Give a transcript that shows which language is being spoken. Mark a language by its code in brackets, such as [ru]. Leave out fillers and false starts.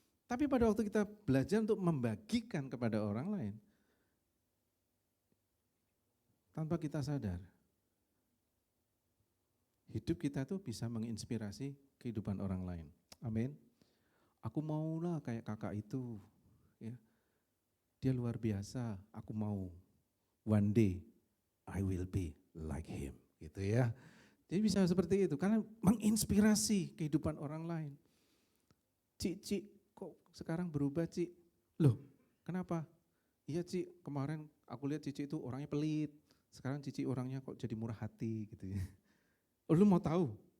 [id] Tapi pada waktu kita belajar untuk membagikan kepada orang lain, tanpa kita sadar, hidup kita tuh bisa menginspirasi kehidupan orang lain. Amin. Aku maulah kayak kakak itu. Ya. Dia luar biasa, aku mau. [en] One day I will be like him. [id] Gitu ya. Jadi bisa seperti itu, karena menginspirasi kehidupan orang lain. Cik, kok sekarang berubah Cik? Loh, kenapa? Iya Cik, kemarin aku lihat Cici itu orangnya pelit. Sekarang Cici orangnya kok jadi murah hati gitu ya. Oh lu mau tahu?